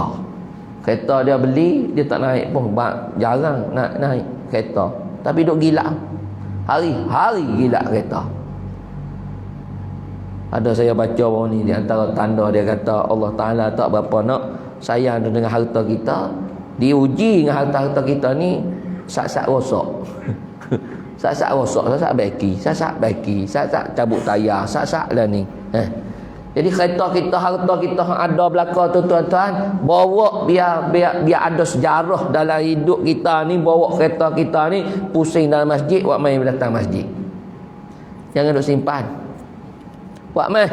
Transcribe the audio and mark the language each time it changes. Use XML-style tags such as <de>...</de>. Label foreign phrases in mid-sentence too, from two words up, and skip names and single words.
<ms>Kereta dia beli, dia tak naik pun, jarang nak naik kereta. Tapi duk gila. Hari-hari gila kereta. Ada saya baca bahawa ni di antara tanda dia kata Allah Ta'ala tak berapa nak sayang dengan harta kita. Diuji dengan harta-harta kita ni sak-sak rosak. Sak-sak rosak, sak-sak baiki, sak-sak cabut tayar, sak-sak lah ni. Jadi kereta kita, harta kita ada belaka tu tuan-tuan, bawa biar ada sejarah dalam hidup kita ni, bawa kereta kita ni pusing dalam masjid, buat main datang masjid. Jangan duk simpan. Buat main.</ms>